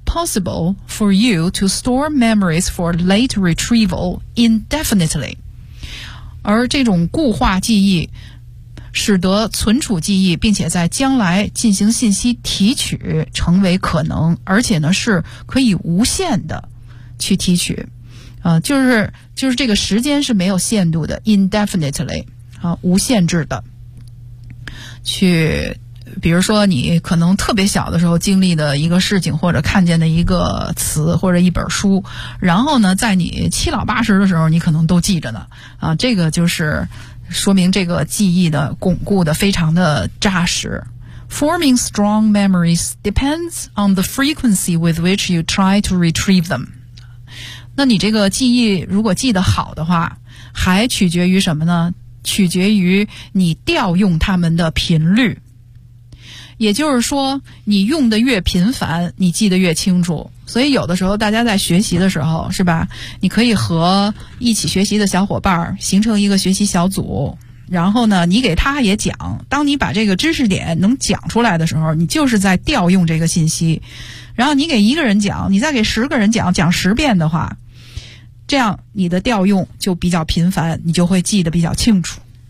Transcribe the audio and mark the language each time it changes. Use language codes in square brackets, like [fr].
[en] possible for you to store memories for late retrieval indefinitely. [zh] 而这种固化记忆使得存储记忆并且在将来进行信息提取成为可能，而且呢是可以无限的去提取。就是这个时间是没有限度的 indefinitely, 无限制的。去比如说你可能特别小的时候经历的一个事情或者看见的一个词或者一本书，然后呢在你七老八十的时候你可能都记着呢。这个就是说明这个记忆的巩固的非常的扎实。 [en] Forming strong memories depends on the frequency with which you try to retrieve them. [zh] 那你这个记忆如果记得好的话还取决于什么呢？取决于你调用它们的频率。也就是说你用的越频繁你记得越清楚。所以有的时候大家在学习的时候是吧，你可以和一起学习的小伙伴形成一个学习小组，然后呢你给他也讲，当你把这个知识点能讲出来的时候你就是在调用这个信息，然后你给一个人讲，你再给十个人讲，讲十遍的话，这样你的调用就比较频繁，你就会记得比较清楚。